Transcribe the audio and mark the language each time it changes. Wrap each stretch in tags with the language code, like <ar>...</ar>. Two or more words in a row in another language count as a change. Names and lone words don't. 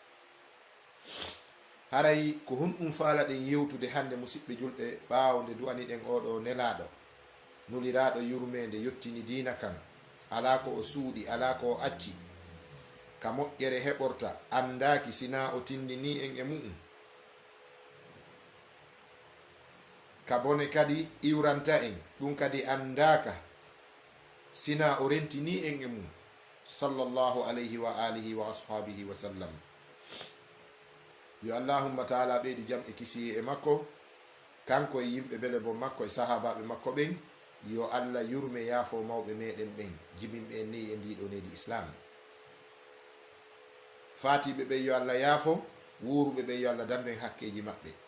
<ff>haray ko hunɗum faala ɗen yewtude hande musidɓe julɓe, ɓawo nde du'ani ɗen oɗo nelaɗo nuliraɗo yurmede yottini dina kan, ala ko o suuɗi, ala ko o acci, ka moƴƴere heɓorta, andaki sina o tindini en e mu'um, ka bone kadi iwranta en ɗum kadi andaka sina o rentini en e mum,</ff> <ar>صلى الله عليه وعلى آله وأصحابه وسلم.</ar> <ff>yo</ff> <ar>اللهم تعالى</ar> <ff>ɓeydu jam e kisiye e makko, kanko e yimɓe bele bo makko e sahabaɓe makko ɓen. yo allah yurme yaafo mawɓe meɗen ɓen jibinɓe en ni e ndiɗo nedi islam. fatiɓe ɓe yo allah yaafo, wuruɓe ɓe yo allah danden hakkeji maɓɓe.</ff>